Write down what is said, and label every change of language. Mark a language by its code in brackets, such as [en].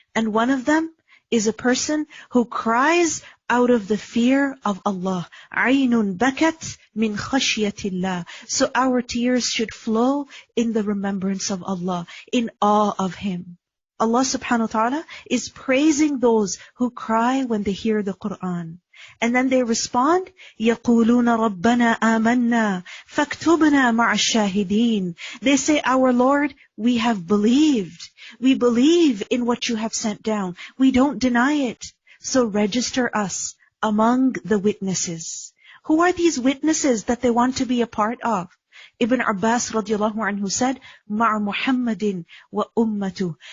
[en] And one of them is a person who cries out of the fear of Allah. [ar] عَيْنٌ بَكَتْ مِنْ خَشْيَةِ اللَّهِ. [en] So our tears should flow in the remembrance of Allah, in awe of Him. Allah subhanahu wa ta'ala is praising those who cry when they hear the Quran. And then they respond, [ar] يَقُولُونَ رَبَّنَا آمَنَّا فَاكْتُبْنَا مَعَ الشَّاهِدِينَ. [en] They say, our Lord, we have believed. We believe in what you have sent down. We don't deny it. So register us among the witnesses. Who are these witnesses that they want to be a part of? Ibn Abbas radiallahu anhu said, [ar] مَعَ مُحَمَّدٍ وَأُمَّتُهُ.